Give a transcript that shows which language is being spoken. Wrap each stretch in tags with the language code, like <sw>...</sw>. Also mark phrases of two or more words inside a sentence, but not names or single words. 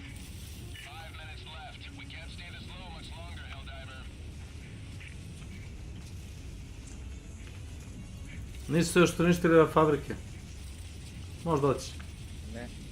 <en>5 minutes left. We can't stay this low much longer, Helldiver.</en> <sr>Nisu još uništili ove fabrike. Možda doći. Ne.</sr>